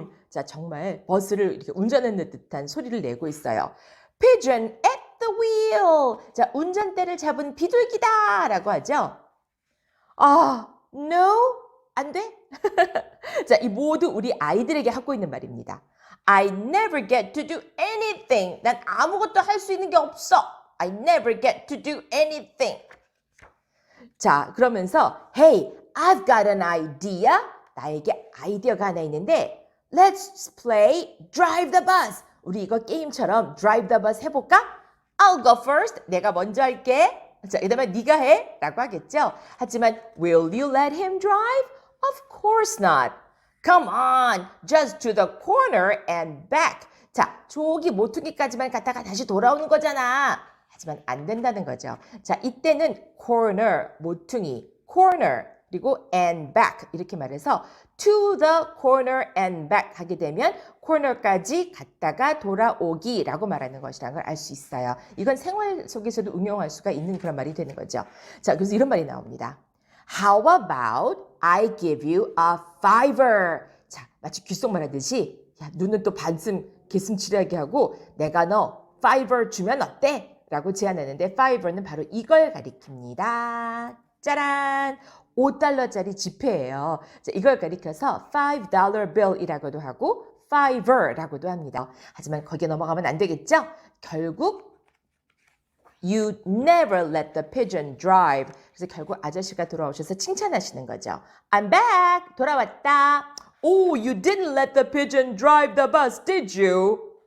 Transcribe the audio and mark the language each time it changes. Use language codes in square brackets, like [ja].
[ko] 자, 정말 버스를 이렇게 운전하는 듯한 소리를 내고 있어요. [en] Pigeon at the wheel. [ko] 자, 운전대를 잡은 비둘기다 라고 하죠. [en] No? [ko] 안 돼? 자, 이 모두 우리 아이들에게 하고 있는 말입니다. [en] I never get to do anything. [ko] 난 아무것도 할 수 있는 게 없어. [en] I never get to do anything. [ko] 자, 그러면서 [en] Hey, I've got an idea. [ko] 나에게 아이디어가 하나 있는데 [en] Let's play Drive the Bus. [ko] 우리 이거 게임처럼 Drive the Bus 해볼까? [en] I'll go first. [ko] 내가 먼저 할게. 자, 이러면 네가 해. 라고 하겠죠. 하지만 [en] Will you let him drive? Of course not. Come on, just to the corner and back. [ko] 자, 저기 모퉁이까지만 갔다가 다시 돌아오는 거잖아. 하지만 안 된다는 거죠. 자, 이때는 corner, 모퉁이, corner, 그리고 and back 이렇게 말해서 [en] to the corner and back [ko] 하게 되면 corner까지 갔다가 돌아오기라고 말하는 것이라는 걸 알 수 있어요. 이건 생활 속에서도 응용할 수가 있는 그런 말이 되는 거죠. 자, 그래서 이런 말이 나옵니다. [en] How about I give you a fiver? [ko] 자, 마치 귓속말 하듯이 야, 눈은 또 반쯤 개슴츠레하게 하고 내가 너 fiver 주면 어때? 라고 제안하는데 fiver는 바로 이걸 가리킵니다. 짜란! 5달러짜리 지폐예요. 자, 이걸 가리켜서 $5 bill이라고도 하고 fiver라고도 합니다. 하지만 거기에 넘어가면 안 되겠죠? 결국 [en] You never let the pigeon drive. [ko] 그래서 결국 아저씨가 돌아오셔서 칭찬하시는 거죠. [en] I'm back. [ko] 돌아왔다. [en] Oh, you didn't let the pigeon drive the bus, did you?